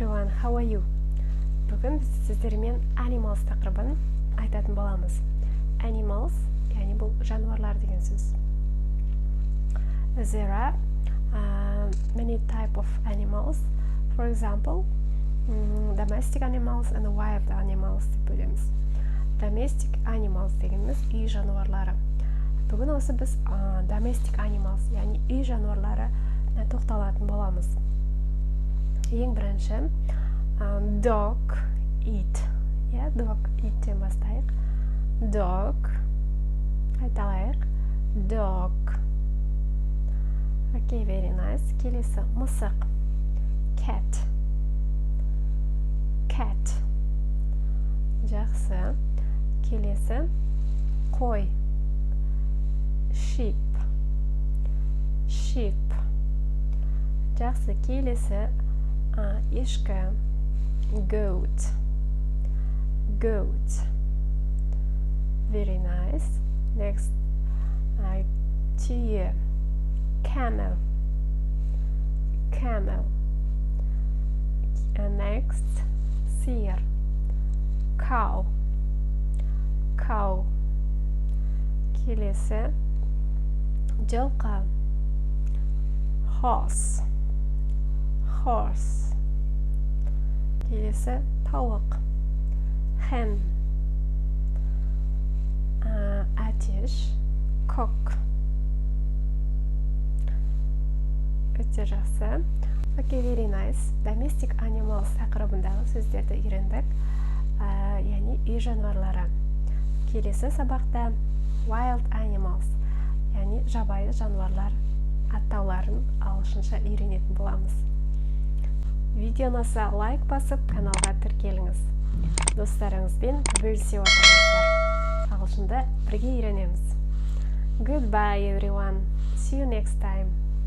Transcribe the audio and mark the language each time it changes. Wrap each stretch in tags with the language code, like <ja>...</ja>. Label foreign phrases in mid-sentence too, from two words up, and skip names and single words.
<en>How are you?</en> <kk>Бүгін біз сіздермен animals тақырыбын айтатын боламыз. Animals, яғни бұл жануарлар деген сөз.</kk> <en>There are many type of animals. For example, domestic animals and wild animals</en> <kk>деп бөлеміз.</kk> <en>Domestic animals</en> <kk>дегеніміз үй жануарлары. Бүгін осы біз</kk> <en>domestic animals,</en> <kk>яғни үй жануарлары тоқталатын боламыз. Ең бірінші dog, eat.</kk> <en>Dog,</en> <kk>eat-тен бастайық. Dog, айталайық.</kk> <en>Dog. Okay, very nice.</en> <kk>Келесі мысық.</kk> <en>Cat. Cat.</en> <kk>Жақсы. Келесі қой.</kk> <en>Sheep. Sheep.</en> <kk>Жақсы. Келесі ешкі.</kk> <en>Goat. Goat. Very nice. Next, түйе. Camel. Camel. Next,</en> <kk>сиыр.</kk> <en>Cow. Cow.</en> <kk>Келесі жылқы.</kk> <en>Horse. Horse.</en> <kk>Келесі тауық. Hen. Әтеш. Cock. Өте жақсы.</kk> <en>Okay, very nice. Domestic animals</en> <kk>тақырыбындағы сөздерді үйрендік. Яғни үй жануарлары. Келесі сабақта</kk> <en>wild animals,</en> <kk>яғни жабайы жануарлар аттауларын ағылшынша үйренетін боламыз. Видео ұнаса лайк басып, каналға тіркеліңіз. Достарыңызбен бөлісе отырыңыздар. Ағылшында бірге үйренеміз.</kk> <en>Goodbye everyone. See you next time.</en>